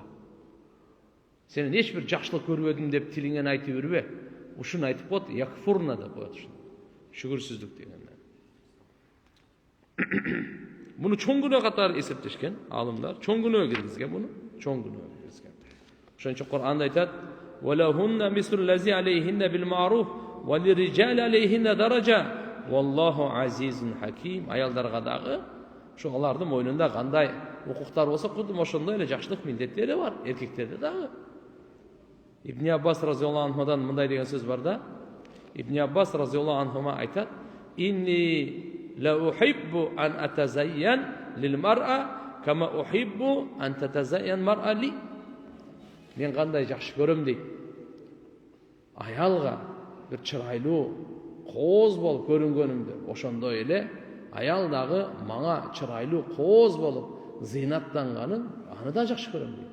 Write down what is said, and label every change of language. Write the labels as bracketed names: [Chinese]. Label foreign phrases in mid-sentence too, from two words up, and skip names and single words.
[Kyrgyz] Сенин эч бир жакшылык көрбөдүм деп тилиңен айтып жүрбө. Ушуну айтып коет, якфурна деп коет ушуну. Шүгүрсүздүк дегенде. Буну чоң күнөө катары эсептешкен алымдар, чоң күнөө киргизген буну, чоң күнөө киргизген. Ошон үчүн Кур'анда айтат: [Arabic] "ولهن مثل الذي عليهن بالمعروف وللرجال عليهن درجة, والله عزيز حكيم." [Kyrgyz] Аялдарга дагы ошо алардын мойнунда кандай укуктар болсо, кудум ошондой эле жакшылык милдеттери бар, эркектерде дагы. Ибн Аббас [Arabic] رضي الله عنه [Kyrgyz] мындай деген сөз бар да. Ибн Аббас [Arabic] رضي الله عنهما [Kyrgyz] айтат: [Arabic] "إني لا أحب أن أتزين للمرأة كما أحب أن تتزين المرأة لي." [Kyrgyz] Мен кандай жакшы көрөм дейт. Аялга бир чырайлуу, кооз болуп көрүнгөнүмдө, ошондой эле аял дагы мага чырайлуу, кооз болуп зыйнаттанганын аны да жакшы көрөм дейт.